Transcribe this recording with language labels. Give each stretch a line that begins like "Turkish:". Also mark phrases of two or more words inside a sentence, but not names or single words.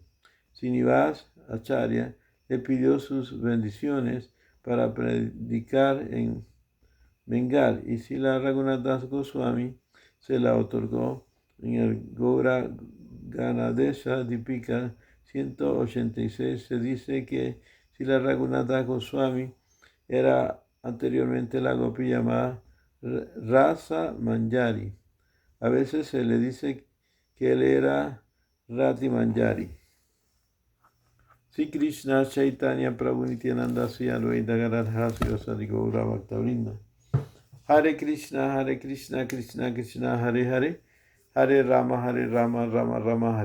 Spanish: Srinivas Acharya le pidió sus bendiciones para predicar en Bengal y Srila Raghunatha Goswami se la otorgó en el Gaura Ganadesha Dipika 186. Se dice que Srila Raghunatha Goswami era anteriormente la gopi llamada Rasa Manjari. A veces se le dice que él era Rati Manjari.
Sanskrit: Sri Krishna Chaitanya Prabhu Nityananda Sri Advaita Gadadhara Sri Gaura Bhaktavrinda. Hare Krishna, Krishna Krishna, Hare Hare, Hare Rama, Rama Rama, Hare Hare.